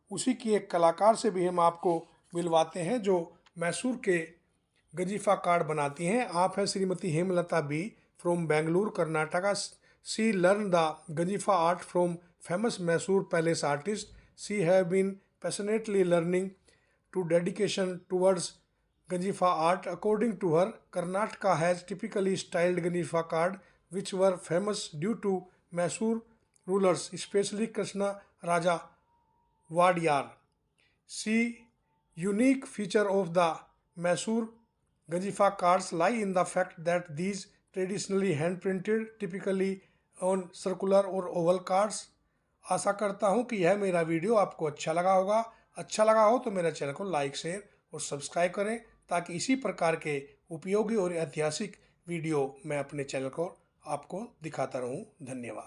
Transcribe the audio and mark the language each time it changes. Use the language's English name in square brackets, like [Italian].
[Hindi] उसी की एक कलाकार से भी हम आपको मिलवाते हैं जो मैसूर के गंजीफा कार्ड बनाती हैं। आप हैं Shrimati Hemlata B from Bengaluru Karnataka. [English] She learn the Ganjifa art from famous Mysore palace artist. She have been passionately learning to dedication towards Ganjifa art. According to her, Karnataka has typically styled Ganjifa card which were famous due to Mysore rulers, especially Krishna Raja Wadiyar. The unique feature of the Mysore Ganjifa cards lie in the fact that these traditionally hand printed, typically on circular or oval cards. [Hindi] आशा करता हूँ कि यह मेरा video आपको अच्छा लगा होगा। अच्छा लगा हो तो मेरे चैनल को लाइक, शेयर और सब्सक्राइब करें ताकि इसी प्रकार के उपयोगी और ऐतिहासिक वीडियो मैं अपने चैनल को आपको दिखाता रहूं। धन्यवाद।